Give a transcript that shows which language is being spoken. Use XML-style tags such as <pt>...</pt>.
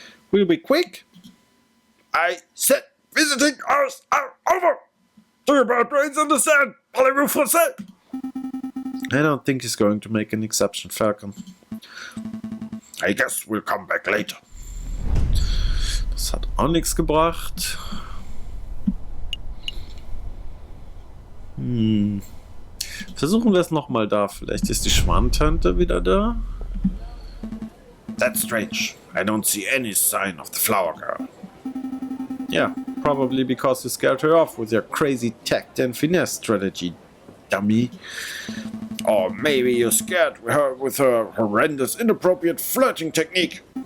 <en>We'll be quick. I said visiting hours are over. Do your bad brains understand?</en> <fr>Parlez-vous français?</fr> <en>I don't think he's going to make an exception, Falcon. I guess we'll come back later.</en> <de>Das hat auch nichts gebracht. Versuchen wir es nochmal da. Vielleicht ist die Schwantante wieder da.</de> <en>That's strange. I don't see any sign of the flower girl. Yeah, probably because you scared her off with your crazy tact and finesse strategy, dummy. Or maybe you scared her with her horrendous, inappropriate flirting technique.</en>